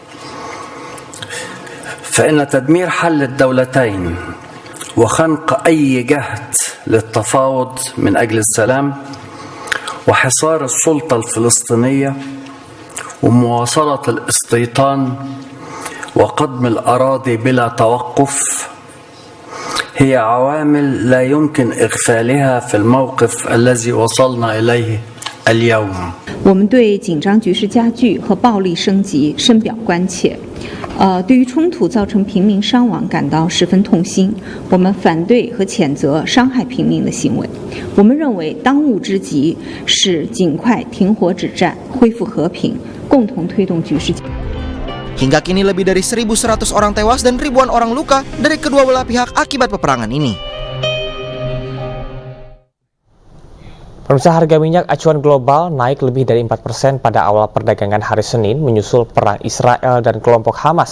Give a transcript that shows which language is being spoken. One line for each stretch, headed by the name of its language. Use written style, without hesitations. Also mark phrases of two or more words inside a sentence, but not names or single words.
Arabic: فإن تدمير حل الدولتين وخنق أي جهد للتفاوض من أجل السلام وحصار السلطة الفلسطينية ومواصلة الاستيطان وقدم الأراضي بلا توقف هي عوامل لا يمكن إغفالها في الموقف الذي وصلنا إليه اليوم.
Chinese: 我们对紧张局势加剧和暴力升级深表关切。对于冲突造成平民伤亡感到十分痛心，我们反对和谴责伤害平民的行为。我们认为当务之急是尽快停火止战，恢复和平，共同推动局势。
Indonesian: Hingga kini lebih dari 1.100 orang tewas dan ribuan orang luka dari kedua belah pihak akibat peperangan ini. Pemirsa, harga minyak acuan global naik lebih dari 4% pada awal perdagangan hari Senin menyusul perang Israel dan kelompok Hamas.